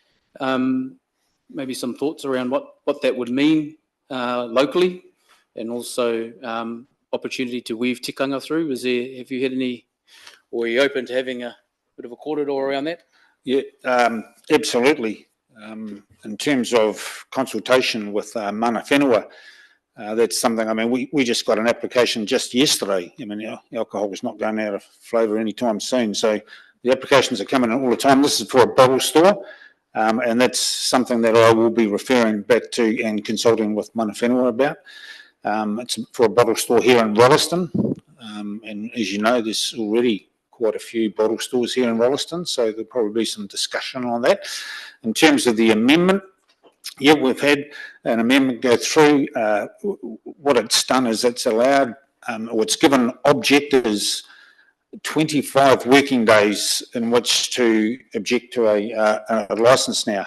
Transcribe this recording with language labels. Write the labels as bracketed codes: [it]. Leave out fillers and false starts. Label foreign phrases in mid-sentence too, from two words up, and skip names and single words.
[en] Maybe some thoughts around what that would mean locally, and also opportunity to weave tikanga through. Have you had any, or are you open to having a bit of a corridor around that? Yeah, absolutely. In terms of consultation with [mi] mana whenua, [en] that's something, I mean, we just got an application just yesterday. I mean, alcohol is not going out of flavour anytime soon. So the applications are coming in all the time. This is for a bottle store. And that's something that I will be referring back to and consulting with [mi] mana whenua [en] about. It's for a bottle store here in Rolleston. And as you know, there's already quite a few bottle stores here in Rolleston, so there'll probably be some discussion on that. In terms of the amendment, yeah, we've had an amendment go through. What it's done is it's allowed, or it's given objectors 25 working days in which to object to a licence now.